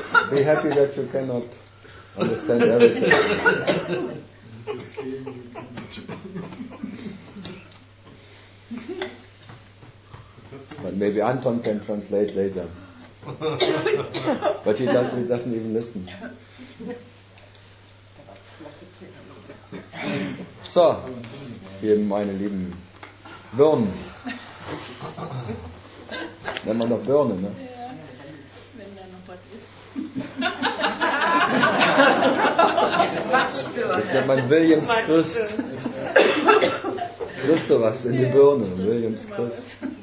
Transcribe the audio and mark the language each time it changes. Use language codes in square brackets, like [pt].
[en] Be happy that you cannot understand everything. But maybe Anton can translate later. But he doesn't even listen. [de] So, wir meine lieben Birnen. Nennt man doch Birne, ne? Das nennt man Williams Christ. Christo was in die Birne, Williams Christ.